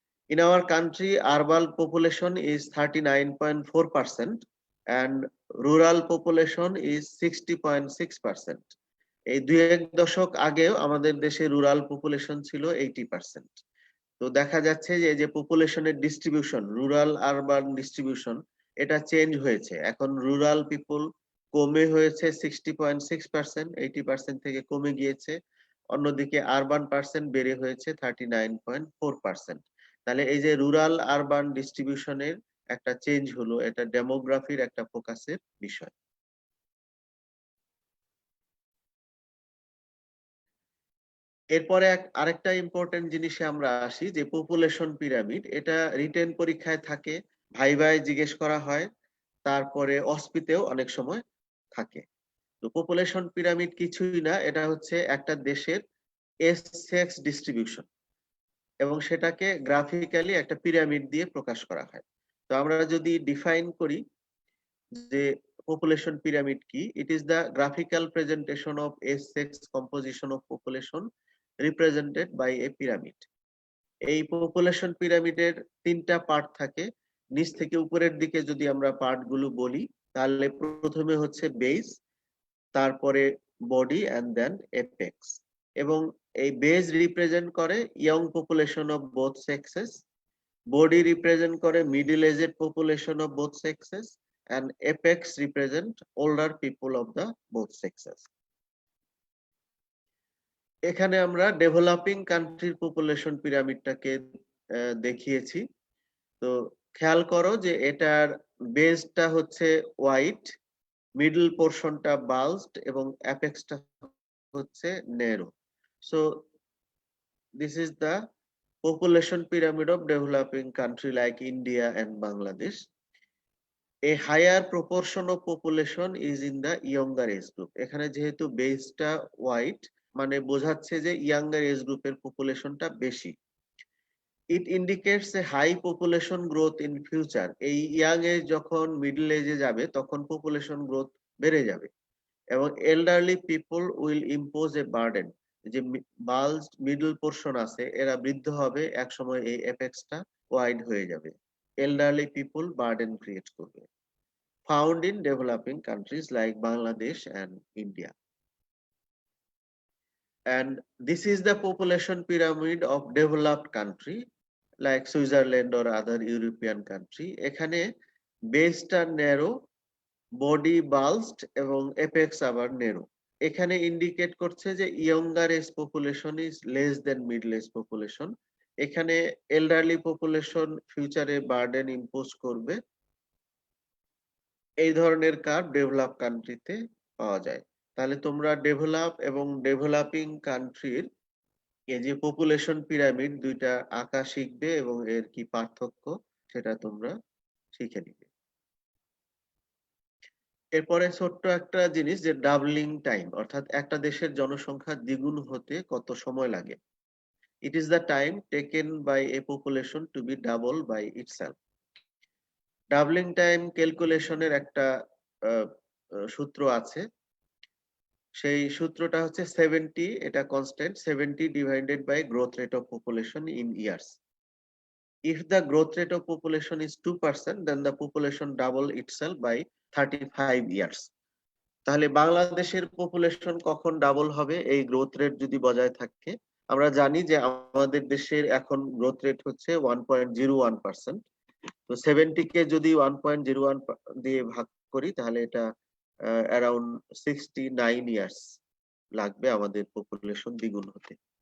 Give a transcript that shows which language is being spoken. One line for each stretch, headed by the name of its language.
English: In our country, urban population is 39.4% and rural population is 60.6%.
Bangla: এই 2-1 দশক আগেও আমাদের দেশে রুরাল পপুলেশন ছিল 80%। তো দেখা যাচ্ছে যে এই যে পপুলেশনের ডিস্ট্রিবিউশন, রুরাল আরবান ডিস্ট্রিবিউশন, এটা চেঞ্জ হয়েছে। এখন রুরাল পিপল কমে হয়েছে 60.6%, 80% থেকে কমে গিয়েছে। অন্যদিকে আরবান পার্সেন্ট বেড়ে হয়েছে 39.4%। তাহলে এই যে রুরাল আরবান ডিস্ট্রিবিউশনের একটা চেঞ্জ হলো, এটা ডেমোগ্রাফির একটা ফোকাসের বিষয়। এরপরে আরেকটা ইম্পর্টেন্ট জিনিসে আমরা আসি যে পপুলেশন পিরামিড, এটা রিটেন পরীক্ষায় থাকে, ভাইভায় জিজ্ঞেস করা হয়, তারপরে অস্পিতেও অনেক সময় থাকে। তো পপুলেশন পিরামিড কিছুই না, এটা হচ্ছে একটা দেশের সেক্স ডিস্ট্রিবিউশন এবং সেটাকে গ্রাফিক্যালি একটা পিরামিড দিয়ে প্রকাশ করা হয়। তো আমরা যদি ডিফাইন করি যে population pyramid কি,
English: it is the graphical presentation of sex composition of population represented by a pyramid.
Bangla: এই পপুলেশন পিরামিডের 3টা পার্ট থাকে। নিচ থেকে উপরের দিকে যদি আমরা পার্ট গুলো বলি, তাহলে প্রথমে হচ্ছে বেস, তারপরে বডি এন্ড দেন এপেক্স।
English: এবং এই base represent করে young population of both sexes, body represent করে middle aged population of both sexes, and apex represent older people of the both sexes.
Bangla: এখানে আমরা ডেভেলপিং কান্ট্রির পপুলেশন পিরামিডটাকে দেখিয়েছি। তো খেয়াল করো যে এটার বেসটা হচ্ছে হোয়াইট, মিডল পোরশনটা বাল্জড এবং অ্যাপেক্সটা হচ্ছে narrow.
English: So this is the population pyramid of developing country like India and Bangladesh. A higher proportion of population is in the younger age group.
Bangla: এখানে যেহেতু বেসটা হোয়াইট, মানে বোঝাচ্ছে যে ইয়াঙ্গার এজ গ্রুপের পপুলেশনটা বেশি।
English: It indicates a high population growth in future.
Bangla: এই young age যখন মিডল এজে যাবে তখন পপুলেশন গ্রোথ বেড়ে যাবে এবং
English: Elderly people will impose a burden.
Bangla: যে বাল্জ মিডল পোরশন আছে এরা বৃদ্ধ হবে, এক সময় এই এপেক্সটা ওয়াইড হয়ে যাবে, এল্ডারলি পিপল বার্ডেন ক্রিয়েট করবে।
English: Found in developing countries like Bangladesh and India. And this is the population pyramid of developed country like Switzerland or other European country.
Bangla: এখানে বেসটা ন্যারো, বডি বাল্জড এবং এপেক্স আবার ন্যারো। এখানে indicate করছে যে
English: Younger age population is less than middle age population.
Bangla: এখানে elderly population ফিউচারে burden impose করবে। এই ধরনের কার্ভ ডেভেলপ কান্ট্রিতে পাওয়া যায়। তাহলে তোমরা ডেভেলপ এবং ডেভেলপিং কান্ট্রির এই যে পপুলেশন পিরামিড দুইটা আঁকা শিখবে এবং এর কি পার্থক্য সেটা তোমরা শিখে নিবে। এরপরে ছোট্ট একটা জিনিস যে ডাবলিং টাইম, অর্থাৎ একটা দেশের জনসংখ্যা দ্বিগুণ হতে কত সময় লাগে।
English: It is the time taken by a population to be double by itself.
Bangla: Doubling time ক্যালকুলেশনের একটা সূত্র আছে, সেই সূত্রটা হচ্ছে 70, এটা constant, 70 divided by growth rate of population in years.
English: If the growth rate of population is 2%, then the population double itself by 35 years.
Bangla: তাহলে বাংলাদেশের population কখন ডাবল হবে এই গ্রোথ রেট যদি বজায় থাকে? আমরা জানি যে আমাদের দেশের এখন গ্রোথ রেট হচ্ছে 1.01%। তো 70 কে যদি 1.01 দিয়ে ভাগ করি তাহলে এটা অ্যারাউন্ড 69 ইয়ার্স লাগবে আমাদের পপুলেশন দ্বিগুণ হতে।